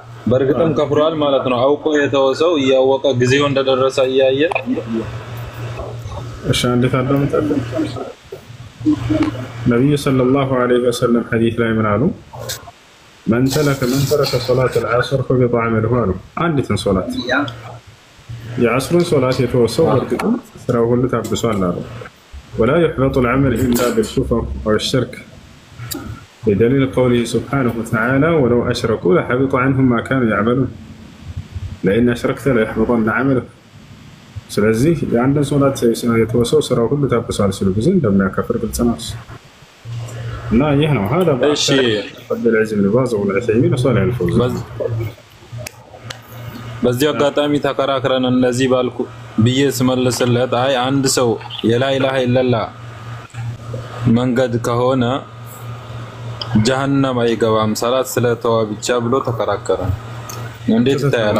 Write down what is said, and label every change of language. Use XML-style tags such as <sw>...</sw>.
<am>በርግጥም ከፍሯል ማለት ነው። አውቆ የተወሰው እያወቀ ጊዜው እንደደረሰ እያየ እሺ እንዴት አዳምጣለ ነብዩ ሰለላሁ ዐለይሂ ወሰለም ሐዲስ ላይ ምን አሉ?</am> <ar>من ترك صلاة العصر فقد عمله</ar> <am>አሉ። አንዲትን ሶላት የዐስርን ሶላት የተወሰው በርግጥም ስራው ሁሉ ታብሷል አሉ።</am> <ar>ولا يحبط العمل إلا بالكفر أو الشرك بدليل قوله سبحانه وتعالى ولو أشركوا لحبط عنهم ما كانوا يعملون لئن أشركت ليحبطن عملك.</ar> <am>ስለዚህ የአንድን ሶላት የተወሰው ስራው ሁሉ ታብሷል ሲሉ ጊዜ እንደሚያከፍር ግልጽ ነው።</am> <ar>لا يهنا هذا</ar> <am>እሺ</am> <ar>عبد العزيز بن باز والعثيمين وصالح الفوزان</ar> <am>በዚህ አጋጣሚ ተከራክረን እንደዚህ ባልኩ ብዬ ስመልስለት አይ አንድ ሰው የላ ኢላሃ ኢላላ መንገድ ከሆነ ጀሃነም አይገባም ሰላት ስለተዋ ብቻ ብሎ ተከራከረ። እንዴት ይታያል?</am>